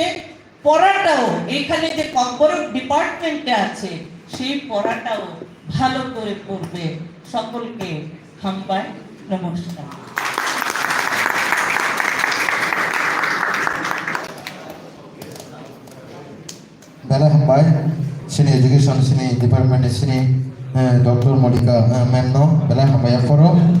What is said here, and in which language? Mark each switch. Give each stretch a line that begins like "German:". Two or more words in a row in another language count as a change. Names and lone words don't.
Bangla: পড়াটাও এখানে যে ককবরক ডিপার্টমেন্টে আছে সেই পড়াটাও ভালো করে পড়বে। সকলকে হামবাই নমস্কার।
Kok Borok: Bella Hambai, sini education sini department sini Dr. Monica ma'am no Bella Hambai foro.